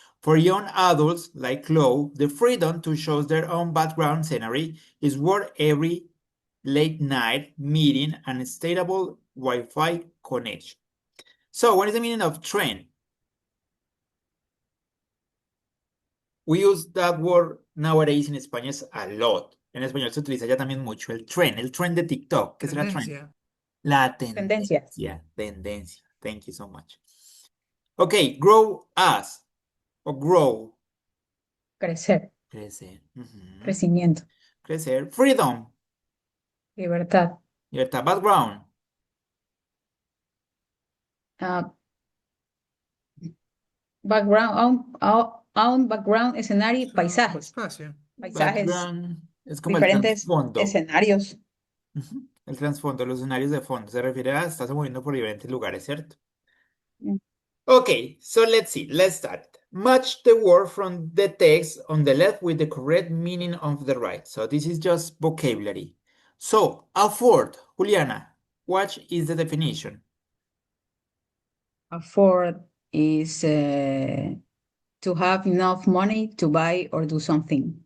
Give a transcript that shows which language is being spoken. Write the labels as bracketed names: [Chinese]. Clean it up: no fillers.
[English] For young adults like Chloe, the freedom to choose their own background scenery is worth every late night meeting and stable Wi-Fi connection. So, what is the meaning of trend? We use that word nowadays in Spanish a lot. [Spanish] En español se utiliza ya también mucho el trend de TikTok. ¿Qué será trend? Tendencia. La Tendencia. tendencia. [English] Thank you so much. Okay, grow as o grow. [Spanish] Crecer. Crecer. Ujú. Crecimiento. Crecer. Freedom. Libertad. Libertad. Background. Background, background, escenario, paisajes. Espacio. Paisajes, Background es como el diferentes trasfondo. escenarios. Ujú. El trasfondo, los escenarios de fondo. Se refiere a estarse moviendo por diferentes lugares, ¿cierto? Mm. [English] Okay, so let's see. Let's start. Match the word from the text on the left with the correct meaning of the right. So this is just vocabulary. So, afford, Juliana, what is the definition? Afford is to have enough money to buy or do something.